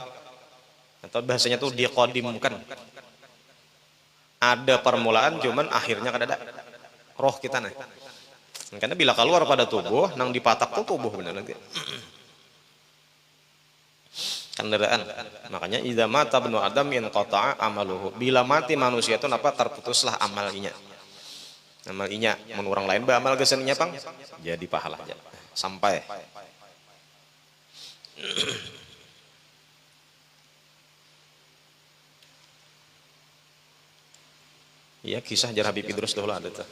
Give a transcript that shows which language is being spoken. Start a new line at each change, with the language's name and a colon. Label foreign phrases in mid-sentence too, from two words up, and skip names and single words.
Banjar: Atau bahasanya tuh diqadimkan. Ada permulaan cuman akhirnya kada ada roh kita nih. Karena bila keluar pada tubuh nang dipatak tuh tubuh benar nanti kendaraan. Makanya
Arabic: إذا مات ابن آدم انقطع عمله,
Banjar: bila mati manusia itu napa terputuslah amalnya. Amalnya mun orang lain beramal geseninya pang jadi pahala aja sampai. Iya, kisah jar Habib Idrus dahulu ada tuh.